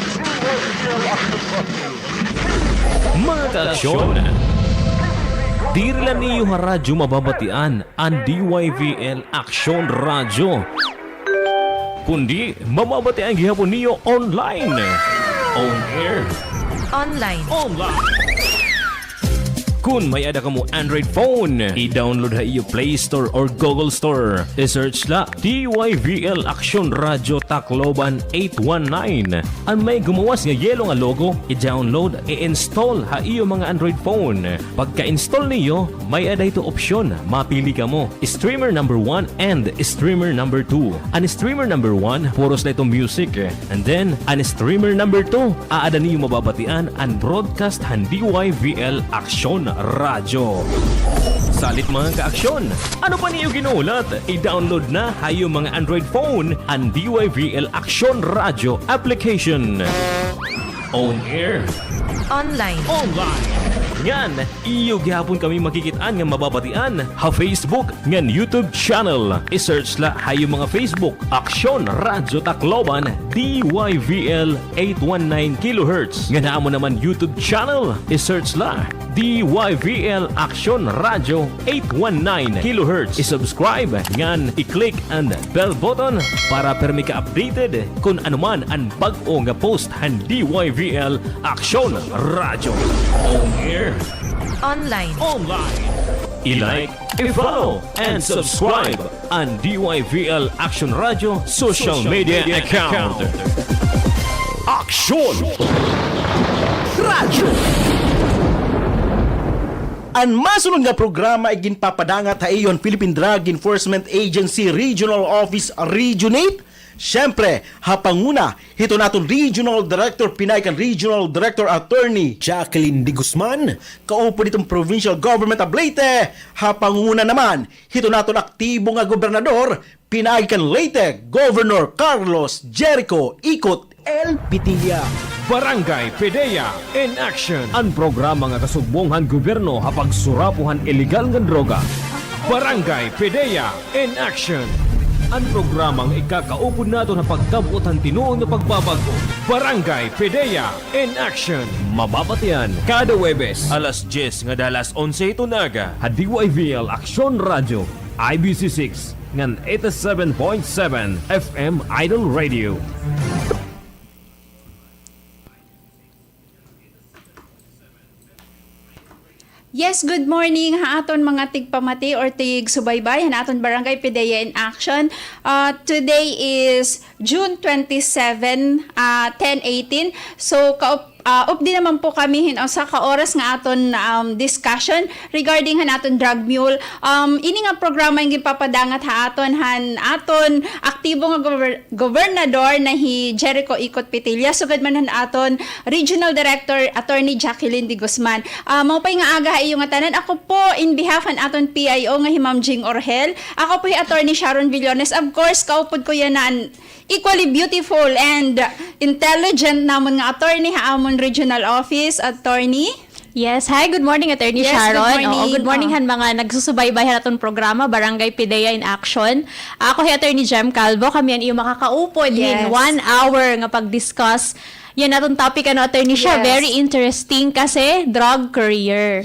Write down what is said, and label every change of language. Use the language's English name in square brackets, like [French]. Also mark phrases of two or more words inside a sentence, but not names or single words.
[Waray] Mga ka-aksyon, di rin niyo radyo mababatian ang DYVL Aksyon Radyo, kundi mababatian gihapon niyo [English] online, on air, Online. [Waray] Kung may ada ka mo Android phone, i-download ha iyo Play Store or Google Store. I-search la DYVL Aksyon Radyo Tacloban 819. Ang may gumawas nga yelo nga logo, i-download, i-install ha iyo mga Android phone. Pagka-install niyo, may ada ito opsyon. Mapili ka mo [English] Streamer number 1 and Streamer number 2. [Waray] Ang [English] Streamer number 1, [Waray] puros na itong music. [English] And then, [Waray] ang [English] Streamer number 2, [Waray] aada niyo mababatian ang broadcast han DYVL Aksyon Radyo. Salit mga ka-aksyon, ano pa niyo ginulat? I-download na hayo mga Android phone ang DYVL Aksyon Radyo application. [English] On air, Online. [Waray] Ngan, iyo gihapon kami makikitaan nga mababatian ha Facebook ngan YouTube channel. I-search la hayo mga Facebook Aksyon Radyo Tacloban DYVL 819 kHz. Nga naamo naman YouTube channel. I-search la DYVL Aksyon Radyo 819 kHz. I-subscribe ngan i-click ang [English] bell button [Waray] para permi ka updated kung anuman ang bag-o nga post han DYVL Aksyon Radyo. [English] On air, Online. [Waray] I-like, i-follow, [English] and subscribe [Waray] ang DYVL Aksyon Radyo [English] social media account. [Waray] Aksyon Radyo! Ang masunod nga programa ay ginpapadangat ha iyon Philippine Drug Enforcement Agency Regional Office Region 8. Siyempre, hapanguna, hito naton Regional Director, Pinaykan Regional Director Attorney Jacqueline D. Guzman, kaupo nitong Provincial Government of Leyte. Hapanguna naman, hito naton aktibo nga gobernador, Pinaykan Leyte, Governor Carlos Jericho Ikot L. Pdea. Barangay Pdea in Action. Ang programa nga kasubonghan gobyerno hapag surapuhan illegal nga droga. Barangay Pdea in Action. Ang programang ikakaupod nato na pagkabutan tinuon na pagbabago. Barangay Pdea in Action. Mababatian kada Webes alas 10 nga dalas 11 tunaga. DYVL Aksyon Radyo IBC 6 ngan 87.7 FM Idol Radio. [English] Yes, good morning [Waray] ha aton mga tigpamati or tig subaybay ha aton Barangay Pdea in Action. [English] Today is June 27, 10:18. [Waray] So updi naman po kami sa ka-oras nga aton discussion regarding han aton [English] drug mule. [Waray] Ini nga programa yung gipapadangat ha aton aktibo nga gobernador na hi Jericho Ikot Pdea. Sugad man han aton Regional Director Attorney Jacqueline D. Guzman. Maupay nga aga iyo nga tanan. Ako po [English] in behalf [Waray] han aton PIO nga hi Ma'am Jing Orhel. Ako po hi Attorney Sharon Villones. Of course, kaupod ko yan na [English] equally beautiful and intelligent [Waray] namon nga attorney ha amon [English] regional office attorney. Yes, hi, good morning Attorney Yes, Sharon. good morning. Good morning [Waray] han mga nagsusubaybay naton programa Barangay Pdea in Action. Ako hi Attorney Jem Calvo, kami yan iyo makakaupod [English] Yes. in 1 hour [Waray] nga pag-discuss yan natong topic Attorney siya. [English] Yes. Very interesting kasi drug career.